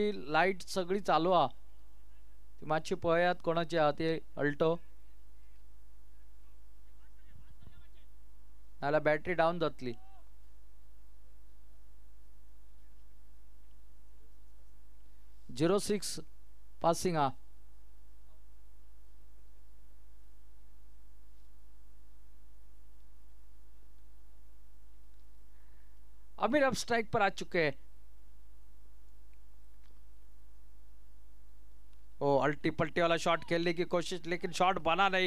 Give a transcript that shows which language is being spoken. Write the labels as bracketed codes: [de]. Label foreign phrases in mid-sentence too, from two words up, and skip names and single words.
[kok] लाईट सगळी चालू हा, ती मातशी पळयात कोणाची हा ती अल्टो, नाल्यार बॅटरी डाऊन जातली। झिरो 6 पासिंग हा। [hi] अमीर अब स्ट्राइक पर आ चुके हैं। ओ अल्टी पल्टी वाला शॉट खेलने की कोशिश, लेकिन शॉट बना नहीं।